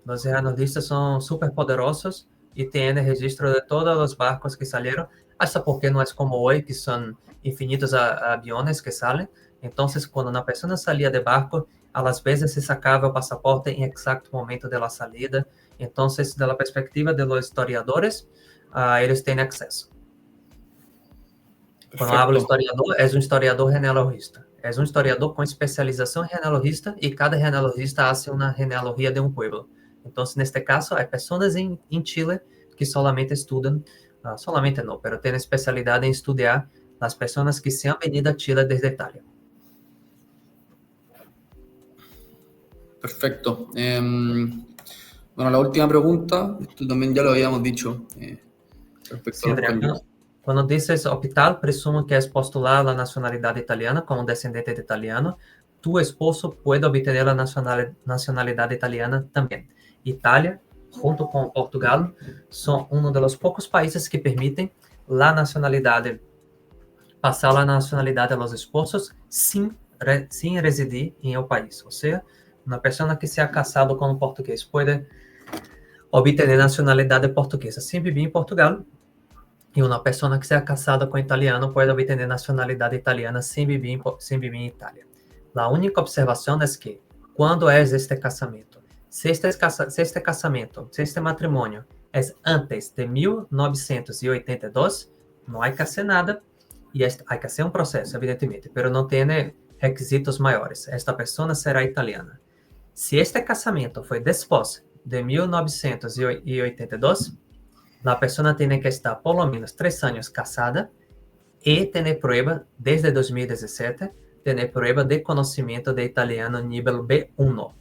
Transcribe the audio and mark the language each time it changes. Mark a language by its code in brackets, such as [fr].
[es] Los genealogistas son súper poderosos y tienen registro de todos los barcos que salieron, hasta porque no es como hoy, que son infinitos aviones que salen. Entonces, cuando una persona salía de barco, a las veces se sacaba el pasaporte en exacto momento de la salida. Entonces, de la perspectiva de los historiadores, ellos tienen acceso. [pt] Quando [es] hablo [pt] historiador, é um historiador genealogista. É um historiador com especialização genealogista e cada genealogista [es] hace [pt] uma genealogia de um [es] pueblo. [pt] Então, neste caso, há pessoas em Chile que [es] solamente [pt] estudam, solamente não, [es] pero [pt] têm especialidade em estudar as pessoas que [es] se han venido [pt] a Chile desde Italia. [es] Perfecto. Bueno, la última pregunta, esto también ya lo habíamos dicho. Sí, Andrea, [pt] quando [es] dices hospital, presumo que es postular la nacionalidad italiana como descendente de italiano. Tu esposo puede obtener la nacionalidad italiana también. Italia, junto con Portugal, son uno de los pocos países que permiten la nacionalidad, pasar la nacionalidad a los esposos sin residir en el país. O sea, una persona que se ha casado con un portugués puede obtener nacionalidad portuguesa sin vivir en Portugal. [pt] E uma pessoa que seja casada com italiano pode obter nacionalidade italiana sem viver em Itália. A única observação é que, quando é este casamento, se este matrimônio é antes de 1982, não há que fazer nada, e há que fazer um processo, evidentemente, mas não tem requisitos maiores. Esta pessoa será italiana. Se este casamento foi depois de 1982, [es] la persona tiene que estar por lo menos 3 años casada y tener prueba desde 2017, tener prueba de conocimiento de italiano nivel B1.